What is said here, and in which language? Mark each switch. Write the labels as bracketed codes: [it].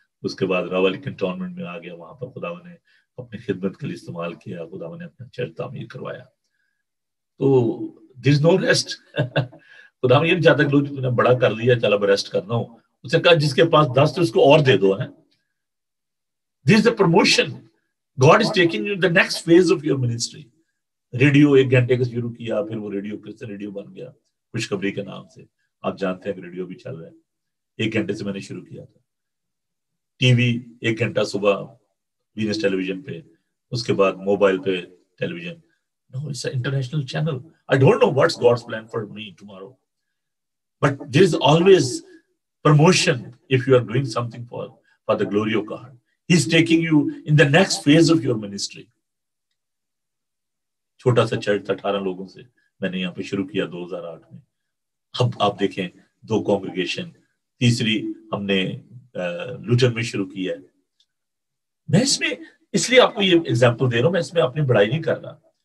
[ur] اس کے بعد راولی کنٹونمنٹ میں آ گیا، وہاں پر خدا نے اپنی خدمت کے لیے استعمال کیا. خدا نے اپنا چرچ تعمیر کروایا. [en] تو there is no rest. [ur] خدا یہ نہیں چاہتا کہ لوگ نے بڑا کر لیا چل اب ریسٹ کرنا ہو. اس نے کہا جس کے پاس 10 تھے اس کو اور دے دو. [en] Hey this is the promotion. God is taking you in the next phase of your ministry. [ur] Radio 1 گھنٹے کا شروع کیا، پھر وہ ریڈیو پھر سے ریڈیو بن گیا خوشخبری کے نام سے. آپ جانتے ہیں کہ ریڈیو بھی چل رہا ہے. 1 گھنٹے سے میں نے شروع کیا تھا. ٹی وی 1 گھنٹہ صبح وینس ٹیلی ویژن پہ، اس کے بعد موبائل پہ ٹیلی vision. [en] No, it's an international channel. I don't know what's God's plan for me tomorrow. But there is always promotion if you are doing something for the glory of God. He's taking you in the next phase of your ministry. [ur] چھوٹا سا church 18 لوگوں سے میں نے یہاں پہ شروع کیا 2008 میں. اب آپ دیکھیں 2 کانگریگیشن، تیسری ہم نے لوٹن میں شروع کیا ہے. میں اس لیے آپ کو یہ ایگزامپل دے رہا ہوں، میں اس میں اپنی بڑائی نہیں کر رہا.